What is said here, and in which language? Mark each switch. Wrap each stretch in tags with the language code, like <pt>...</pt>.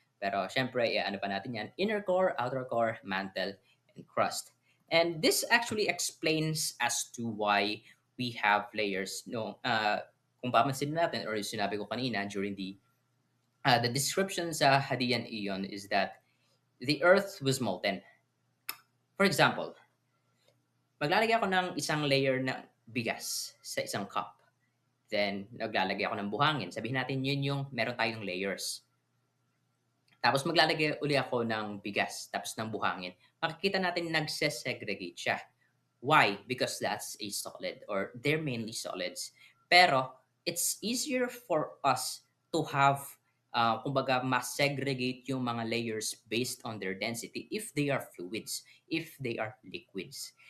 <tl>Pero syempre, ano pa natin yan,</tl> <en>inner core, outer core, mantle, and crust. And this actually explains as to why we have layers. No,</en> <tl>kung papansin natin,</tl> <en>or</en> <tl>yung sinabi ko kanina</tl> <en>during the description sa Hadean Eon is that the Earth was molten.</en> <tl>For example, maglalagay ako ng isang layer ng bigas sa isang cup. Then, naglalagay ako ng buhangin. Sabihin natin yun yung meron tayong layers. Tapos maglalagay uli ako ng bigas, tapos ng buhangin. Makikita natin nagse-segregate siya.</tl> <en>Why? Because that's a solid or they're mainly solids. Pero it's easier for us to have</en> <tl>kumbaga mas-segregate yung mga</tl> <en>layers based on their density if they are fluids, if they are liquids.</en>